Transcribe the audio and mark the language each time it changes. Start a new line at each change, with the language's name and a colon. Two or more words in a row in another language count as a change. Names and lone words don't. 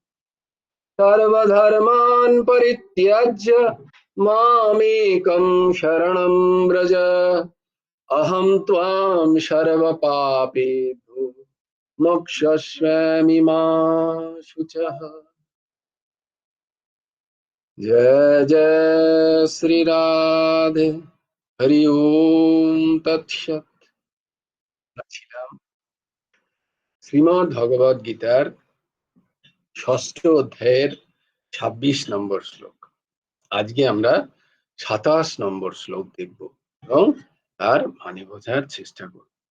Sanskrit: सर्वधर्मान् परित्यज्य मामेकं शरणं व्रज अहं त्वां सर्वपापेभ्यो मोक्षयिष्यामि मा शुचः। जय जय श्री राधे। हरि ओम तत्सत्।
Bangla: শ্রীমদ্ ভগবদ গীতার ষষ্ঠ অধ্যায়ের ২৬ নম্বর শ্লোক। আজকে আমরা ২৭ নম্বর শ্লোক দেখব এবং তার মানে বোঝার চেষ্টা করব।